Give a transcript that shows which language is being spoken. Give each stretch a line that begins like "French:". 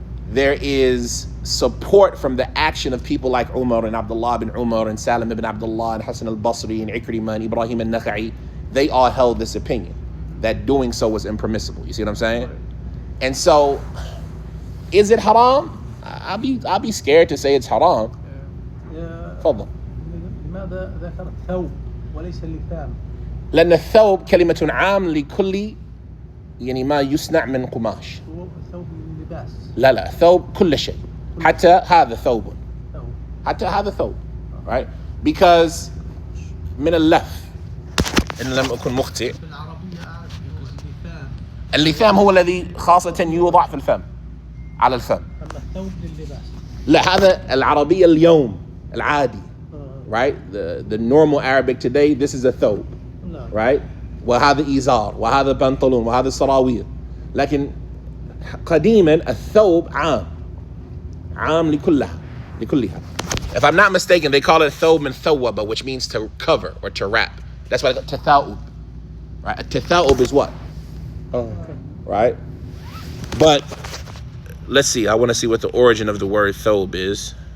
English: there is support from the action of people like Umar and Abdullah bin Umar and Salim ibn Abdullah and Hassan al-Basri and Ikrimah and Ibrahim al-Nakha'i. They all held this opinion that doing so was impermissible. You see what I'm saying? Right. And so, is it haram? I'll be scared to say it's haram.
Arabic: تفضل. لماذا ذكر الثوب وليس اللثام؟ لأن الثوب كلمة عام لكل يعني ما يصنع من قماش. هو الثوب من اللباس. لا ثوب كل شيء. حتى هذا ثوب. ثوب. حتى هذا ثوب.
English: Right? Because
Arabic: من اللف إن لم أكن مخطئ. بالعربية أعرف اللثام. اللثام هو الذي خاصة يوضع في الفم على الفم. أما الثوب لللباس. لا هذا العربية اليوم العادي.
English: Right? The normal Arabic today, this is a thawb. No. Right?
Arabic: وهذا إزار وهذا بنطلون وهذا سراويل. لكن قديما الثوب عام لكلها.
English: If I'm not mistaken, they call it thawb min thawaba, which means to cover or to wrap. That's why tatha'ub. Right? Tatha'ub is what? Right? But let's see. I want to see what the origin of the word thawb is.